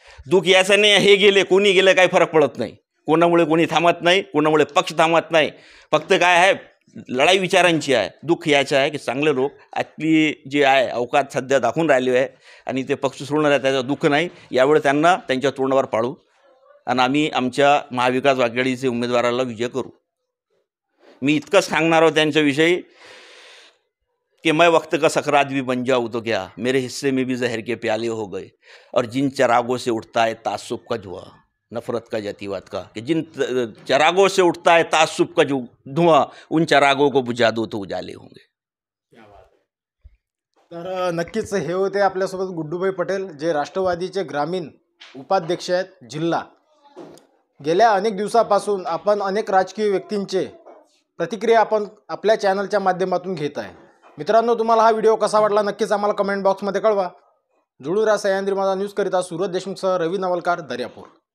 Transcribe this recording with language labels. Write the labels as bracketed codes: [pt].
[mr] दुःख याचं नाही, हे गेले, कोणी गेले, काही फरक पडत नाही. कोणामुळे कोणी थांबत नाही, कोणामुळे पक्ष थांबत नाही. फक्त काय आहे, लढाई विचारांची आहे. दुःख याचं आहे की चांगले लोक आपली जे आहे अवकात सध्या दाखवून राहिले आहे आणि ते पक्ष सोडणार आहे, त्याचं दुःख नाही. यावेळी त्यांना त्यांच्या तोंडावर पाडू आणि आम्ही आमच्या महाविकास आघाडीचे उमेदवाराला विजय करू. मी इतकंच सांगणार आहोत त्यांच्याविषयी कि [hi] मैं वक्त का सकरात भी बन जाऊँ तो क्या, मेरे हिस्से में भी जहर के प्याले हो गए, और जिन चरागों से उठता है तासुब का धुआं, नफरत का, जातिवाद का, कि जिन चरागों से उठता है तासुब का जो धुआं, उन चरागों को बुझा दो तो उजाले होंगे. [mr] तर नक्कीच हे होते आपल्यासोबत गुड्डूभाई पटेल, जे राष्ट्रवादीचे ग्रामीण उपाध्यक्ष आहेत जिल्हा. गेल्या अनेक दिवसापासून आपण अनेक राजकीय व्यक्तींचे प्रतिक्रिया आपण आपल्या चॅनलच्या माध्यमातून घेत आहे. मित्रांनो, तुम्हाला हा व्हिडिओ कसा वाटला नक्कीच आम्हाला कमेंट बॉक्समध्ये कळवा. जुळू राहा. सह्याद्री माझा न्यूज करिता सूरज देशमुखसह रवी नवलकार, दर्यापूर.